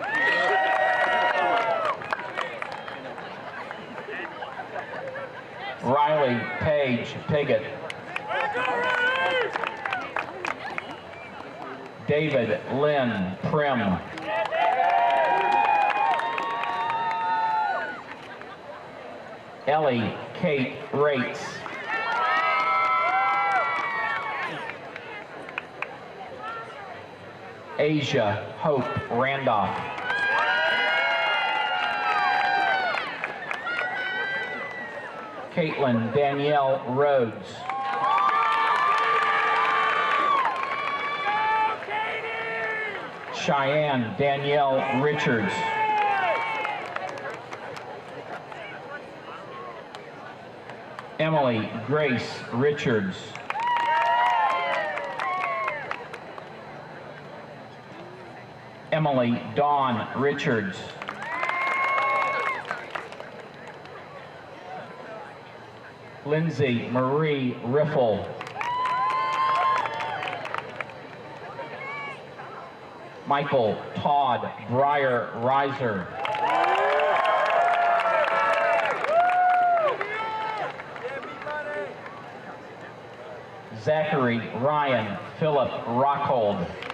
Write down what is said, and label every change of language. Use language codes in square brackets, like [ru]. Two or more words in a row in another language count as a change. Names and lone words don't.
[en] Riley Paige Piggott, David Lynn Prim, Ellie Kate Rates, Asia Hope Randolph, Caitlin Danielle Rhodes, Cheyenne Danielle Richards, Emily Grace Richards, Emily Dawn Richards, Lindsay Marie Riffle, Michael Todd Breyer Reiser, Zachary Ryan Philip Rockhold,